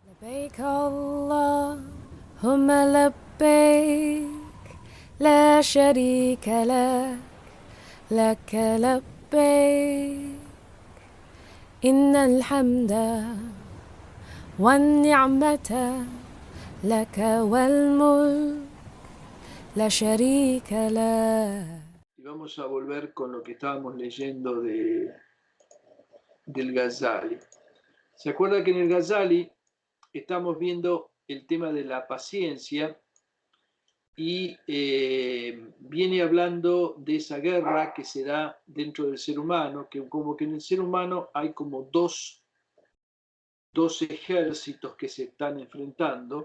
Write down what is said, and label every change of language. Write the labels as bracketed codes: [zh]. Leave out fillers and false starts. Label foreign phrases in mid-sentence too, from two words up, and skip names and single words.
[ar] لبيك اللهم لبيك لا شريك لك لك لبيك إن الحمد والنعمة لك والملك لا شريك لك. [es] Y vamos a volver con lo que estábamos leyendo del Ghazali. ¿Se acuerda que en el Ghazali estamos viendo el tema de la paciencia y viene hablando de esa guerra que se da dentro del ser humano, que como que en el ser humano hay como dos ejércitos que se están enfrentando?